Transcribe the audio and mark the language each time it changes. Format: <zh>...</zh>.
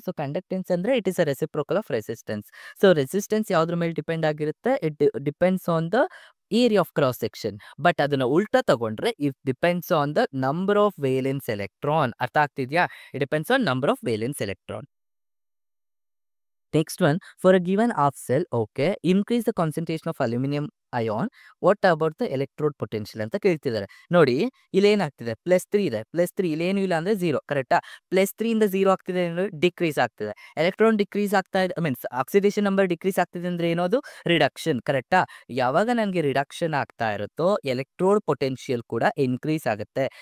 <en>So conductance ಅಂದರೆ it is a reciprocal of resistance. So resistance</en> <kn>ಯಾವುದ್ರ ಮೇಲೆ depend ಆಗಿರುತ್ತೆ?</kn> <en>It depends on the area of cross section.</en> <kn>But ಅದನ್ನು ಉಲ್ಟಾ ತಗೊಂಡ್ರೆ</kn> <en>It depends on the number of valence electron.</en> <kn>ಅರ್ಥ ಆಗ್ತಿದೆಯಾ?</kn> <en>It depends on number of valence electron. Next one, for a given half cell, okay, increase the concentration of aluminum</en> <kn>ion,</kn> <en>what about the electrode potential</en> <kn>ಅಂತ ಕೇಳ್ತಿದ್ದಾರೆ. ನೋಡಿ ಇಲ್ಲಿ ಏನಾಗ್ತಿದೆ, +3 ಇದೆ, +3 ಇಲ್ಲೇನು ಇಲ್ಲ ಅಂದ್ರೆ 0 ಕರೆಕ್ಟಾ. +3 ಇಂದ 0 ಆಗ್ತಿದೆ ಅಂದ್ರೆ ಡಿಕ್ರೀಸ್ ಆಗ್ತಿದೆ. ಎಲೆಕ್ಟ್ರಾನ್ ಡಿಕ್ರೀಸ್ ಆಗ್ತಾ ಇದೆ, ಮೀನ್ಸ್ ಆಕ್ಸಿಡೇಷನ್ ನಂಬರ್ ಡಿಕ್ರೀಸ್ ಆಗ್ತಿದೆ ಅಂದ್ರೆ ಏನೋದು ರಿಡಕ್ಷನ್ ಕರೆಕ್ಟಾ. ಯಾವಾಗ ನನಗೆ ರಿಡಕ್ಷನ್ ಆಗ್ತಾ ಇರುತ್ತೋ ಎಲೆಕ್ಟ್ರೋಡ್ ಪೊಟೆನ್ಷಿಯಲ್ ಕೂಡ ಇನ್ಕ್ರೀಸ್ ಆಗುತ್ತೆ.</kn>